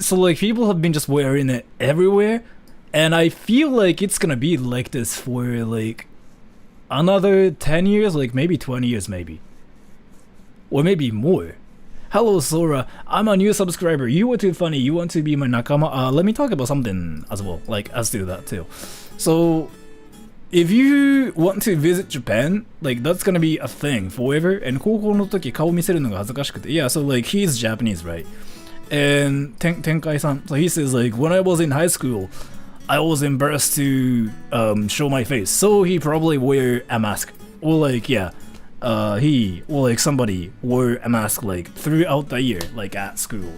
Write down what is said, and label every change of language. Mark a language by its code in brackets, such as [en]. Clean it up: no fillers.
[en] So like people have been just wearing it everywhere. And I feel like it's gonna be like this for like another 10 years, like maybe 20 years maybe. Or maybe more. Hello Sora, I'm a new subscriber. You were too funny, you want to be my nakama? Let me talk about something as well, like as to that too. So if you want to visit Japan, like that's gonna be a thing forever. [ja] And 高校の時顔見せるのが恥ずかしくて. [en] Yeah, so like he's Japanese, right? And Tenkai-san, so he says like when I was in high school, I was embarrassed to show my face, so he probably wear a mask. Or like, yeah, he or like somebody wore a mask like throughout the year, like at school.